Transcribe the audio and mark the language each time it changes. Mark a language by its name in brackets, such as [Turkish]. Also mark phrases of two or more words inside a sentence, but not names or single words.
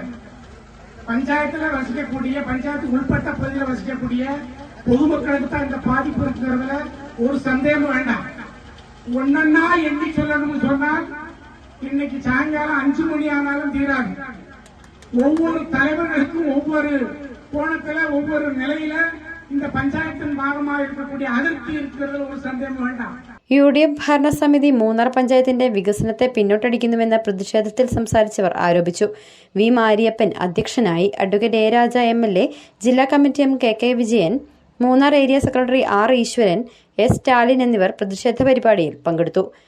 [Tamil] பஞ்சாயத்தில் வசிக்கக்கூடிய பஞ்சாயத்து உள்பட்ட பகுதியில் வசிக்கக்கூடிய பொதுமக்களுக்கு தான் இந்த பாதிப்பு இருக்கிறதுல ஒரு சந்தேகம் வேண்டாம். ஒன்னா எண்ணி சொல்லணும்னு சொன்னால் இன்னைக்கு சாயங்காலம் 5 மணி ஆனாலும் தீராது. ஒவ்வொரு தலைவர்களுக்கும் ஒவ்வொரு கோணத்துல ஒவ்வொரு நிலையில இந்த பஞ்சாயத்தின் பாகமாக இருக்கக்கூடிய அதிருப்தி இருக்கிறதுல ஒரு சந்தேகம் வேண்டாம். [Malayalam] UDF ഭരണസമിതി മൂന്നാർ പഞ്ചായത്തിന്റെ വികസനത്തെ പിന്നോട്ടടിക്കുന്നുവെന്ന പ്രതിഷേധത്തിൽ സംസാരിച്ചവർ ആരോപിച്ചു. വി മാരിയപ്പൻ അധ്യക്ഷനായി. അഡ്വക്കേറ്റ് എ രാജ MLA, ജില്ലാ കമ്മിറ്റി അംഗം KK വിജയൻ, മൂന്നാർ [English] area secretary [Malayalam] R ഈശ്വരൻ, S സ്റ്റാലിൻ എന്നിവർ പ്രതിഷേധ പരിപാടിയിൽ പങ്കെടുത്തു.